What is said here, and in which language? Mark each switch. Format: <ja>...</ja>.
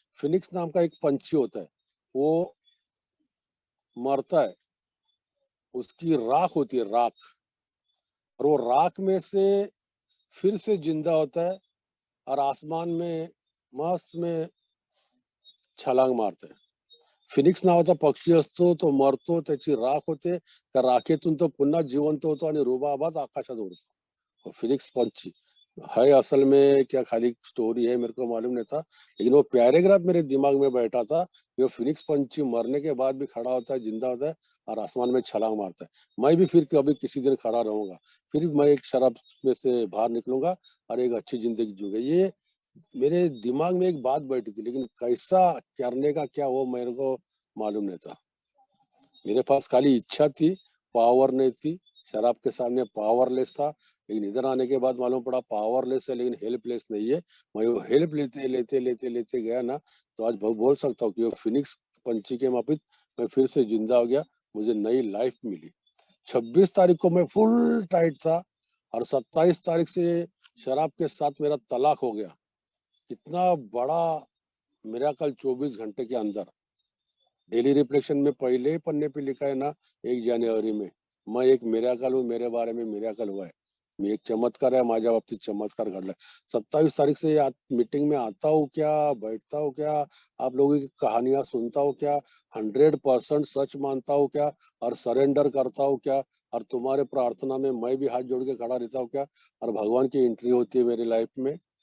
<hi>Phoenix नाम का एक पंछी होता है, वो मरता है, उसकी राख होती है, राख। और वो राख में से फिर से जिंदा होता है, और आसमान में मस्त में छलांग मारते हैं।</hi> <mr>फिनिक्स नावाचा पक्षी असतो, तो मरतो, त्याची राख होते, त्या राखेतून तो पुन्हा जिवंत होतो आणि रुबाबात आकाशात उडतो।</mr> <hi>वो फिनिक्स पंछी है असल में क्या खाली स्टोरी है, मेरे को मालूम नहीं था। लेकिन वो पैराग्राफ मेरे दिमाग में बैठा था कि वो फिनिक्स पंछी मरने के बाद भी खड़ा होता है, जिंदा होता है, और आसमान में छलांग मारता है। मैं भी फिर कभी किसी दिन खड़ा रहूंगा, फिर मैं एक शराब में से बाहर निकलूंगा और एक अच्छी जिंदगी जीऊंगा। ये मेरे दिमाग में एक बात बैठी थी, लेकिन कैसा करने का क्या, वो मेरे को मालूम नहीं था। मेरे पास खाली इच्छा थी, पावर नहीं थी। शराब के सामने पावरलेस था। लेकिन इधर आने के बाद मालूम पड़ा पावरलेस है, लेकिन हेल्पलेस नहीं है। मैं वो हेल्प लेते लेते लेते लेते गया ना, तो आज बोल सकता हूँ कि वो फिनिक्स पंछी के माफिक मैं फिर से जिंदा हो गया। मुझे नई लाइफ मिली। 26 तारीख को मैं फुल टाइट था, और 27 तारीख से शराब के साथ मेरा तलाक हो गया। इतना बड़ा मिराकल 24 घंटे के अंदर। डेली रिफ्लेक्शन में पहले ही पन्ने पे लिखा है ना, 1 जनवरी में, मैं एक मिराकल हूँ, मेरे बारे में मिराकल हुआ है।</hi> <mr>मी एक चमत्कार आहे, माझ्या बाबतीत चमत्कार घडलाय।</mr> <hi>27 तारीख से मीटिंग में आता हूँ क्या, बैठता हूँ क्या, आप लोगों की कहानियां सुनता हूँ क्या, 100% सच मानता हूँ क्या, और सरेंडर करता हूँ क्या, और तुम्हारे प्रार्थना में मैं भी हाथ जोड़ के खड़ा रहता हूँ क्या, और भगवान की एंट्री होती है मेरी लाइफ में।</hi>